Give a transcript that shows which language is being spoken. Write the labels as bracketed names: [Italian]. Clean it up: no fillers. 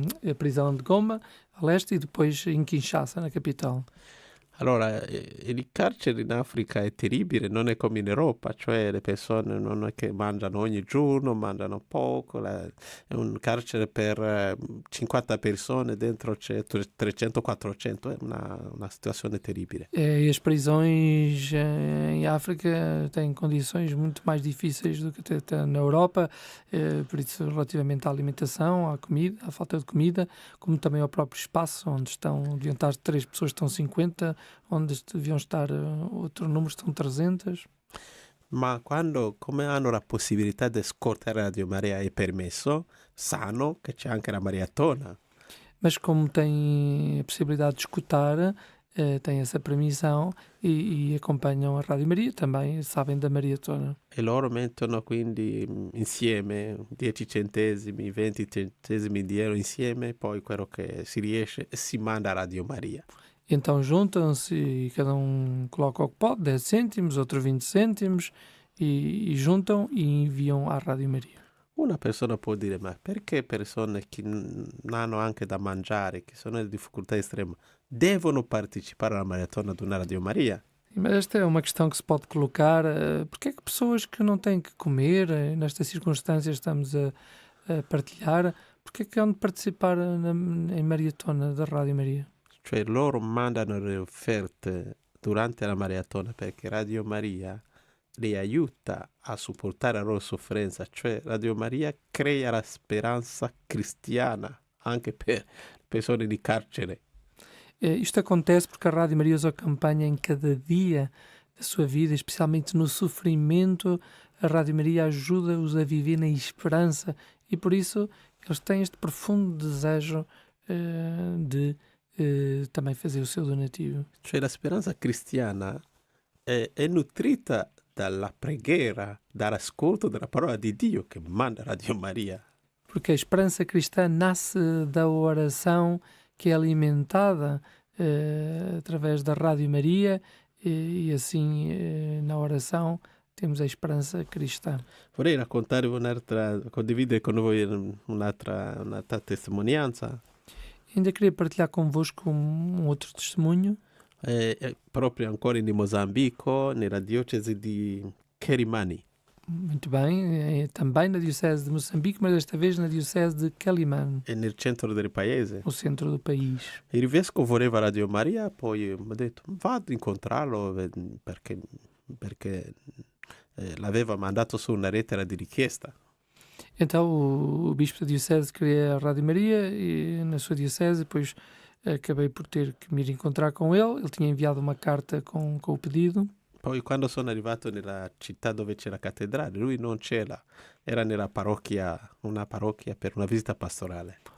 [Portuguese] A prisão de Goma, a leste, e depois em Kinshasa, na capital. [Italian] Allora, il carcere in Africa è terribile, non è come in Europa, cioè le persone non è che mangiano ogni giorno, mangiano poco, è un carcere per 50 persone, dentro c'è 300-400, è una situazione terribile. [Portuguese] E as prisões em África têm condições muito mais difíceis do que até na Europa, por isso relativamente à alimentação, à comida, à falta de comida, como também ao próprio espaço, onde deviam estar 3 pessoas, estão 50, onde deviam estar outro número, estão 300. [Italian] Ma come hanno la possibilità di ascoltare Radio Maria è permesso, sanno che c'è anche la maratona. [Portuguese] Mas como têm a possibilidade de escutar, têm essa permissão e acompanham a Rádio Maria, também sabem da maratona. [Italian] E loro mettono quindi insieme 10 centesimi, 20 centesimi di euro insieme, poi quello che si riesce si manda a Radio Maria. [Portuguese] Então juntam-se e cada um coloca o que pode, 10 cêntimos, outro 20 cêntimos, e juntam e enviam à Rádio Maria. [Italian] Una persona può dire, ma perché persone che non hanno anche da mangiare, che sono in difficoltà estrema, devono partecipare alla maratona di una Radio Maria? [Portuguese] Mas esta é uma questão que se pode colocar. Porque é que pessoas que não têm que comer, nestas circunstâncias estamos a partilhar, porque é que hão de participar em maratona da Rádio Maria? [Italian] Cioè loro mandano le offerte durante la maratona perché Radio Maria li aiuta a supportare la loro sofferenza, cioè Radio Maria crea la speranza cristiana anche per persone di carcere. [Portuguese] Isto acontece porque a Rádio Maria os acompanha em cada dia da sua vida, especialmente no sofrimento. A Rádio Maria ajuda-os a viver na esperança e por isso eles têm este profundo desejo de também fazer o seu donativo. [Italian] Cioè la speranza cristiana è nutrita dalla preghiera, dall'ascolto della parola di Dio che manda Radio Maria. [Portuguese] Porque a esperança cristã nasce da oração que é alimentada através da Rádio Maria e assim na oração temos a esperança cristã. [Italian] Vorrei raccontare condividere con voi un'altra testimonianza. [Portuguese] Ainda queria partilhar convosco outro testemunho. [Italian] Proprio ancora in Mozambico, nella diocesi di Quelimane. [Portuguese] Muito bem, também na Diocese de Moçambique, mas desta vez na Diocese de Quelimane. [Italian] È nel centro del paese. [Portuguese] No centro do país. [Italian] Il vescovo voleva Radio Maria, poi mi ha detto vado ad incontrarlo perché l'aveva mandato su una lettera di richiesta. [Portuguese] Então o bispo da Diocese queria a Rádio Maria e na sua Diocese, depois acabei por ter que me ir encontrar com ele. Ele tinha enviado uma carta com o pedido. [Italian] Poi quando sono arrivato nella città dove c'è la cattedrale, lui non c'era, era nella parrocchia, una parrocchia per una visita pastorale.